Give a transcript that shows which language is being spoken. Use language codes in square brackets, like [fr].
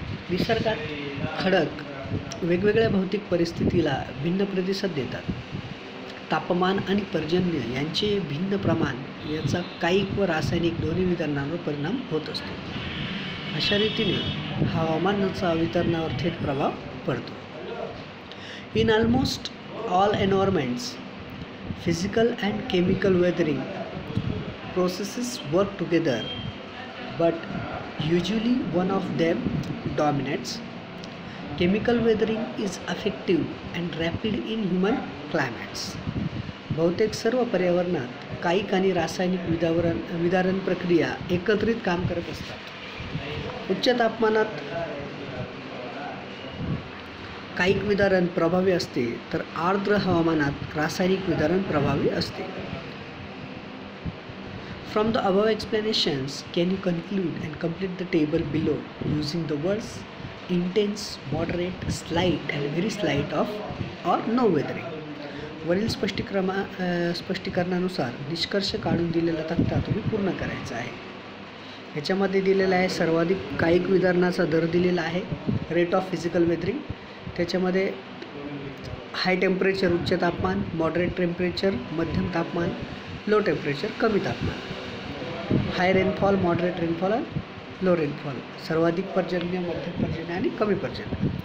[mr] निसर्गात खडक वेगवेगळ्या भौतिक परिस्थितीला भिन्न प्रतिसाद देतात. तापमान आणि पर्जन्य यांचे भिन्न प्रमाण याचा कायिक व रासायनिक दोन्ही वितरणावर परिणाम होत असतो. अशा रीतीने हवामानाचा वितरणावर थेट प्रभाव पडतो. [en] In almost all environments, physical and chemical weathering processes work together, but usually one of them dominates. Chemical weathering is effective and rapid in human climates. [mr] बहुतेक सर्व पर्यावरणात कायिक आणि रासायनिक विदारण प्रक्रिया एकत्रित काम करत असतात. उच्च तापमानात कायिक विदारण प्रभावी असते, तर आर्द्र हवामानात रासायनिक विदारण प्रभावी असते. [en] From the above explanations, can you conclude and complete the table below using the words intense, moderate, slight and very slight of or no weathering? [mr] वरील स्पष्टीकरणानुसार निष्कर्ष काढून दिलेला तक्ता तुम्ही पूर्ण करायचा आहे. ह्याच्यामध्ये दिलेला आहे सर्वाधिक कायिक विदारणाचा दर दिलेला आहे, [en] Rate of physical weathering. [mr] त्याच्यामध्ये हाय टेम्परेचर उच्च तापमान, मॉडरेट टेम्परेचर मध्यम तापमान, लो टेम्परेचर कमी तापमान, हाय रेनफॉल, मॉडरेट रेनफॉल आणि लो रेनफॉल, सर्वाधिक पर्जन्य, मध्यम पर्जन्य आणि कमी पर्जन्य.